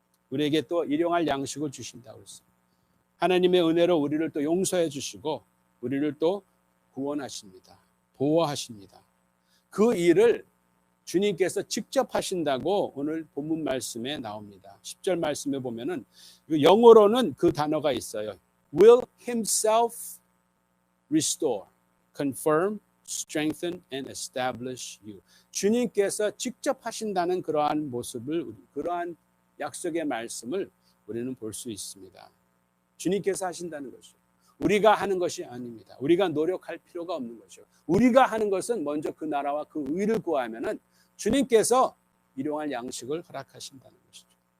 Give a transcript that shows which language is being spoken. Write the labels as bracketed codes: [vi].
[ko] 우리에게 또 일용할 양식을 주신다고 했습니다. 하나님의 은혜로 우리를 또 용서해 주시고 우리를 또 구원하십니다. 보호하십니다. 그 일을 주님께서 직접 하신다고 오늘 본문 말씀에 나옵니다. 10절 말씀에 보면은 영어로는 그 단어가 있어요. [en] Will himself restore, confirm, strengthen and establish you. [ko] 주님께서 직접 하신다는 그러한 모습을, 그러한 약속의 말씀을 우리는 볼 수 있습니다. 주님께서 하신다는 것이죠. 우리가 하는 것이 아닙니다. 우리가 노력할 필요가 없는 것이죠. 우리가 하는 것은 먼저 그 나라와 그 의를 구하면은 주님께서 일용할 양식을 허락하신다는 것이죠.